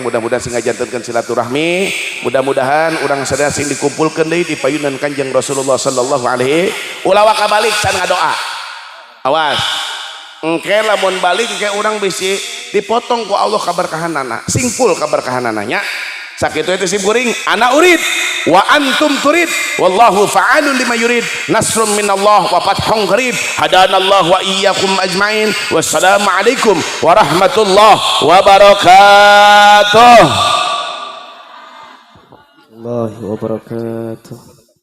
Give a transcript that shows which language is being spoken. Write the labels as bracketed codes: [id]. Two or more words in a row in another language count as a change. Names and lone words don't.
[su] Mudah-mudahan sing ngajantenkeun silaturahmi. Mudah-mudahan urang sadaya sing dikumpulkeun deui di payunan Kanjeng Rasulullah [ar] صلى الله عليه [su] ulah kabalik can ngadoa. Awas. Engke lamun balik engke urang bisi dipotong ku Allah kaberkahanana. Singpul kaberkahanana nya. Sakitu teh sim kuring [ar] أنا أريد وأنتم تريدون والله فعال لما يريد نصر من الله وفتح قريب هدانا الله وإياكم أجمعين والسلام عليكم ورحمة الله وبركاته. وبركاته.